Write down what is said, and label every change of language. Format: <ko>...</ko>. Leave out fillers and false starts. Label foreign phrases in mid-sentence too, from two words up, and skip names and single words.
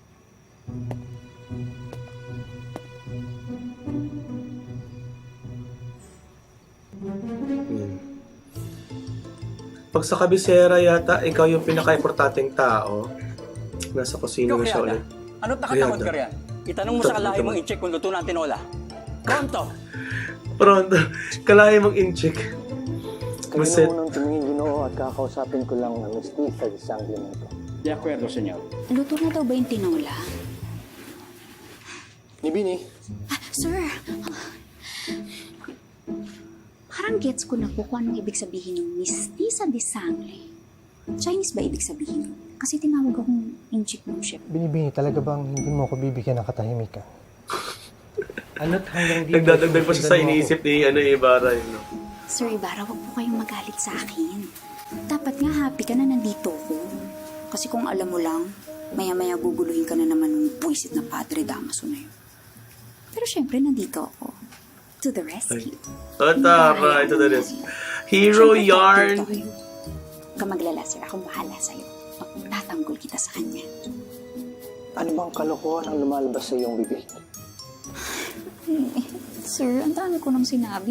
<tl>Pag sa kabisera yata, ikaw yung pinaka-importanteng tao. Nasa kusina na siya ulit. Ano't nakatakot ka riyan? Itanong mo sa kalahi mong i-check kung luto na ang tinola. Pronto! Pronto. Kalahin mong in-check. Kayo Buset. na unang tumingin, Ginoo, at kakausapin ko lang ang</tl> <es>mestiza di sangre</es> <tl>nito.</tl> <es>De acuerdo, senyor.</es> <tl>Luto na daw ba yung tinola? Ni Bini, Sir, parang gets ko na po kung anong ibig sabihin ng</tl> <es>mestiza de sangre.</es> <tl>Chinese ba ibig sabihin? Kasi tinawag akong inchik-ship. Binibini, talaga bang hindi mo ako bibigyan ng katahimikan? Ano't hanggang dito? Nagdadagdag pa siya sa iniisip ni Ibarra. No? Sir Ibarra, wag po kayong magalit sa akin. Dapat nga happy ka na nandito ko. Kasi kung alam mo lang, maya-maya guguluhin ka na naman ng buwisit na Padre Damaso na yun. Pero syempre, nandito ako.</tl> <en>To the rescue.</en> <tl>Tara, ito na rin. Hero yarn. Huwag ka maglala, sir. Akong bahala sa'yo. Tatanggol kita sa kanya. ano bang kalokohan ang lumalabas sa iyong bibig? Sir, ang dami ko nang sinabi.</tl>